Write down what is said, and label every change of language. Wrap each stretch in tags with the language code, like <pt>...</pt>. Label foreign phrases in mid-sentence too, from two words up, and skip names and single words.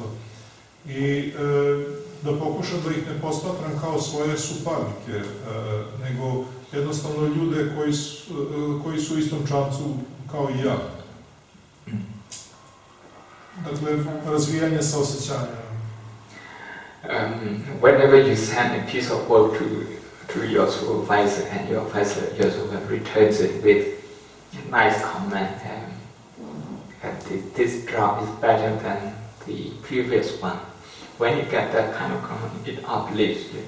<sr>I da pokušam da ih ne posmatram kao svoje suparnike, nego jednostavno ljude koji su u istom čamcu kao i ja. Dakle, razvijanje saosećanja.</sr> <en>Whenever you send a piece of work to your supervisor, and your supervisor returns it with a nice comment, that this job is better than the previous one. When you get that kind of comment, it uplifts you.</en>